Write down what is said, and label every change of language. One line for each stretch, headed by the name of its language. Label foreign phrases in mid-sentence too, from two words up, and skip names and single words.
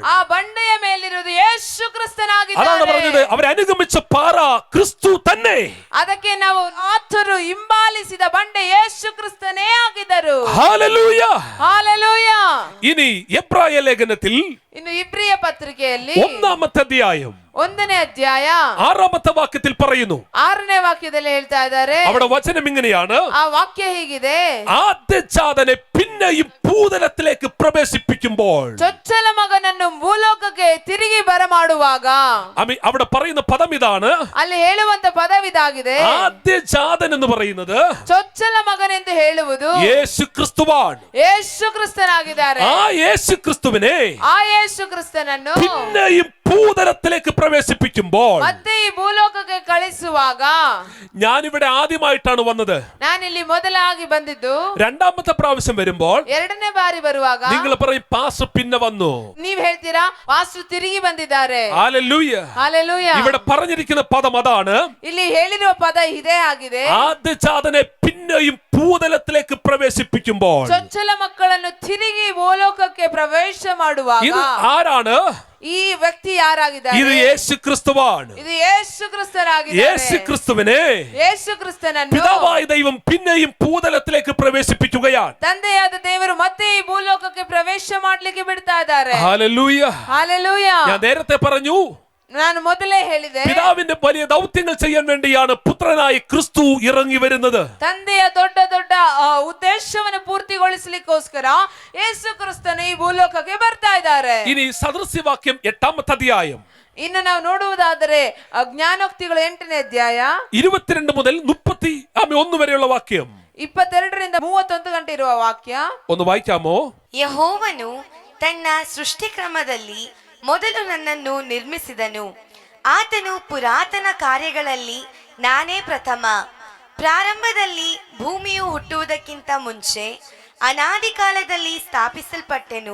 Kannada: ಆ ಬಂಡೆಯ ಮೇಲಿರುವುದು ಯೇಸು
Malayalam: അതാണ്
Kannada: ಕ್ರಿಸ್ತನಾಗಿದ್ದಾನೆ.
Malayalam: പറഞ്ഞത്, അവരനുഗമിച്ച പാറ ക്രിസ്തു തന്നെ.
Kannada: ಅದಕ್ಕೆ ನಾವು ಆತರು ಹಿಂಬಾಲಿಸಿದ ಬಂಡೆ ಯೇಸು ಕ್ರಿಸ್ತನೇ ಆಗಿದ್ದರು.
Malayalam: ഹല്ലേലൂയ.
Kannada: ಹಾಲೆಲೂಯ.
Malayalam: ഇനി എബ്രായ ലേഖനത്തിൽ
Kannada: ಇನ್ನು ಇಬ್ರಿಯ ಪತ್ರಿಕೆಯಲ್ಲಿ
Malayalam: 1-ാമത്തെ അധ്യായം
Kannada: 1ನೇ ಅಧ್ಯಾಯ
Malayalam: 6-ാമത്തെ വാക്യത്തിൽ പറയുന്നു.
Kannada: 6ನೇ ವಾಕ್ಯದಲ್ಲಿ ಹೇಳ್ತಾ ಇದ್ದಾರೆ,
Malayalam: അവിടെ വചനം ഇങ്ങനെയാണ്,
Kannada: ಆ ವಾಕ್ಯ ಹೀಗಿದೆ,
Malayalam: ആദ്യജാതനെ പിന്നെയും ഭൂതലത്തിലേക്ക് പ്രവേശിപ്പിക്കുമ്പോൾ.
Kannada: ಚೊಚ್ಚಲ ಮಗನನ್ನು ಭೂಲೋಕಕ್ಕೆ ತಿರುಗಿ ಬರಮಾಡುವಾಗ
Malayalam: അവിടെ പറയുന്ന പദം ഇതാണ്.
Kannada: ಅಲ್ಲಿ ಹೇಳುವಂತ ಪದವಿದಾಗಿದೆ.
Malayalam: ആദ്യജാതൻ എന്ന് പറയുന്നത്
Kannada: ಚೊಚ್ಚಲ ಮಗನೆಂದು ಹೇಳುವುದು
Malayalam: യേശു ക്രിസ്തുവാണ്.
Kannada: ಯೇಸು ಕ್ರಿಸ್ತನಾಗಿದ್ದಾರೆ.
Malayalam: ആ യേശു ക്രിസ്തുവിനെ
Kannada: ಆ ಯೇಸು ಕ್ರಿಸ್ತನನ್ನು
Malayalam: പിന്നെയും ഭൂതലത്തിലേക്ക് പ്രവേശിപ്പിക്കുമ്പോൾ.
Kannada: ಮತ್ತೆ ಈ ಭೂಲೋಕಕ್ಕೆ ಕಳಿಸುವಾಗ
Malayalam: ഞാനിവിടെ ആദ്യമായിട്ടാണ് വന്നത്.
Kannada: ನಾನಿಲ್ಲಿ ಮೊದಲಾಗಿ ಬಂದಿದ್ದು,
Malayalam: രണ്ടാമത്തെ പ്രാവശ്യം വരുമ്പോൾ
Kannada: ಎರಡನೇ ಬಾರಿ ಬರುವಾಗ
Malayalam: നിങ്ങൾ പറയും പാസ്റ്റർ പിന്നെ വന്നു.
Kannada: ನೀವ್ ಹೇಳ್ತೀರಾ ವಾಸ್ತು ತಿರುಗಿ ಬಂದಿದ್ದಾರೆ.
Malayalam: ഹല്ലേലൂയ.
Kannada: ಹಾಲೆಲೂಯ.
Malayalam: ഇവിടെ പറഞ്ഞിരിക്കുന്ന പദം അതാണ്,
Kannada: ಇಲ್ಲಿ ಹೇಳಿರುವ ಪದ ಇದೇ ಆಗಿದೆ.
Malayalam: ആദ്യജാതനെ പിന്നെയും ഭൂതലത്തിലേക്ക് പ്രവേശിപ്പിക്കുമ്പോൾ.
Kannada: ಚೊಚ್ಚಲ ಮಕ್ಕಳನ್ನು ತಿರುಗಿ ಭೂಲೋಕಕ್ಕೆ ಪ್ರವೇಶ ಮಾಡುವಾಗ
Malayalam: ഇത് ആരാണ്?
Kannada: ಈ ವ್ಯಕ್ತಿ ಯಾರಾಗಿದ್ದಾರೆ?
Malayalam: ഇത് യേശു ക്രിസ്തുവാണ്.
Kannada: ಇದು ಯೇಸು ಕ್ರಿಸ್ತನಾಗಿದ್ದಾರೆ.
Malayalam: യേശു ക്രിസ്തുവിനെ
Kannada: ಯೇಸು ಕ್ರಿಸ್ತನನ್ನು
Malayalam: പിതാവായ ദൈവം പിന്നെയും ഭൂതലത്തിലേക്ക് പ്രവേശിപ്പിക്കുകയാണ്.
Kannada: ತಂದೆಯಾದ ದೇವರು ಮತ್ತೆ ಈ ಭೂಲೋಕಕ್ಕೆ ಪ್ರವೇಶ ಮಾಡ್ಲಿಕ್ಕೆ ಬಿಡ್ತಾ ಇದ್ದಾರೆ.
Malayalam: ഹല്ലേലൂയ.
Kannada: ಹಾಲೆಲೂಯ.
Malayalam: ഞാൻ നേരത്തെ പറഞ്ഞു,
Kannada: ನಾನು ಮೊದಲೇ ಹೇಳಿದೆ,
Malayalam: പിതാവിന്റെ വലിയ ദൗത്യങ്ങൾ ചെയ്യാൻ വേണ്ടിയാണ് പുത്രനായ ക്രിസ്തു ഇറങ്ങി വരുന്നത്.
Kannada: ತಂದೆಯ ದೊಡ್ಡ ದೊಡ್ಡ ಉದ್ದೇಶವನ್ನು ಪೂರ್ತಿಗೊಳಿಸಲಿಕ್ಕೋಸ್ಕರ ಯೇಸು ಕ್ರಿಸ್ತನು ಈ ಭೂಲೋಕಕ್ಕೆ ಬರ್ತಾ ಇದ್ದಾರೆ.
Malayalam: ഇനി സദൃശ്യവാക്യം 8-ാമത്തെ അധ്യായം
Kannada: ಇನ್ನು ನಾವು ನೋಡುವುದಾದರೆ ಜ್ಞಾನೋಕ್ತಿಗಳು 8ನೇ ಅಧ್ಯಾಯ
Malayalam: 22 മുതൽ 31 വരെയുള്ള വാക്യം
Kannada: 22ರಿಂದ 31 ಗಂಟೆ ಇರುವ ವಾಕ್ಯ
Malayalam: ഒന്ന് വായിക്കാമോ?
Kannada: ಯೆಹೋವನು ತನ್ನ ಸೃಷ್ಟಿಕ್ರಮದಲ್ಲಿ ಮೊದಲು ನನ್ನನ್ನು ನಿರ್ಮಿಸಿದನು. ಆತನು ಪುರಾತನ ಕಾರ್ಯಗಳಲ್ಲಿ ನಾನೇ ಪ್ರಥಮ. ಪ್ರಾರಂಭದಲ್ಲಿ ಭೂಮಿಯು ಹುಟ್ಟುವುದಕ್ಕಿಂತ ಮುಂಚೆ ಅನಾದಿ ಕಾಲದಲ್ಲಿ ಸ್ಥಾಪಿಸಲ್ಪಟ್ಟೆನು.